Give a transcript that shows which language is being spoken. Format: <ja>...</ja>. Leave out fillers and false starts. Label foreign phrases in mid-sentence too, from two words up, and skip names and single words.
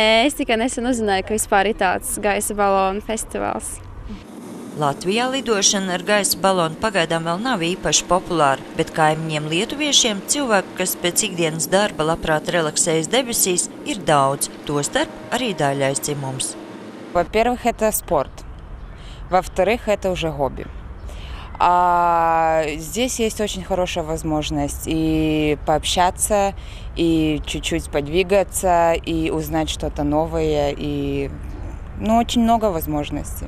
<lv>Es tikai nesen uzzināju, ka vispār ir tāds gaisa balonu festivāls. Latvijā lidošana ar gaisa balonu pagaidām vēl nav īpaši populāra, bet kaimiņiem lietuviešiem cilvēku, kas pēc ikdienas darba labprāt relaksējas debesīs, ir daudz. Tostarp arī daļais dzimums.</lv> <ru>Во-первых, это спорт. Во-вторых, это уже хобби. А здесь есть очень хорошая возможность и пообщаться, и чуть-чуть подвигаться, и узнать что-то новое, и очень много возможностей.</ru>